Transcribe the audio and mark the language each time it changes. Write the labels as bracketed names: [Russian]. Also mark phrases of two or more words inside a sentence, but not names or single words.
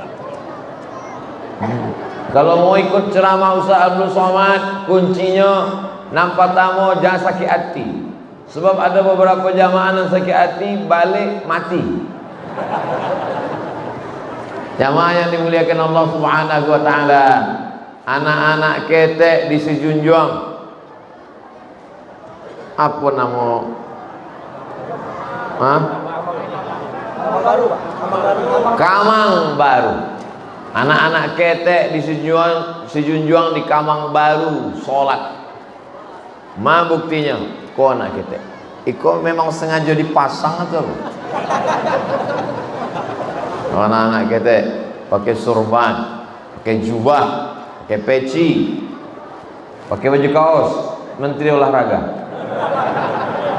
[Indonesian] Kalau mau ikut ceramah Ustaz Abdul Somad, kuncinya nampak tamu jangan sakit hati. Sebab ada beberapa jamaah yang sakit hati balik mati. Jamaah yang dimuliakan Allah [Arabic] Subhanahu wa taala, [Minangkabau] anak-anak ketek di Sijunjuang, apa nama? [Indonesian] Kamang Baru. [Minangkabau] Anak-anak ketek di Sijunjuang di Kamang Baru sholat. Ma buktinya, kau anak ketek. [Indonesian] Iko memang sengaja dipasang atau? Anak-anak ketek pakai surban, pakai jubah, pakai peci, pakai baju kaos, menteri olahraga.